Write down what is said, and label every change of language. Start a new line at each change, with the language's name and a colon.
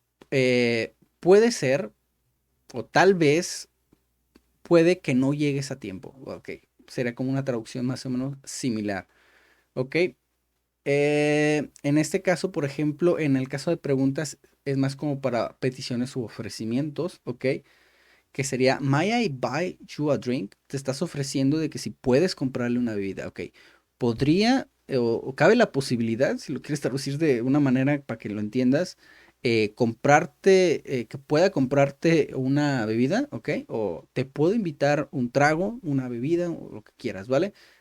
Spanish: Puede ser, o tal vez, puede que no llegues a tiempo. Ok, sería como una traducción más o menos similar. Ok, en este caso, por ejemplo, en el caso de preguntas, es más como para peticiones u ofrecimientos.
English: Ok,
Spanish: que sería,
English: May I buy you a drink?
Spanish: Te estás ofreciendo de que si puedes comprarle una bebida. Ok, podría, o cabe la posibilidad, si lo quieres traducir de una manera para que lo entiendas, comprarte, que pueda comprarte una bebida, ¿ok? O te puedo invitar un trago, una bebida, o lo que quieras, ¿vale?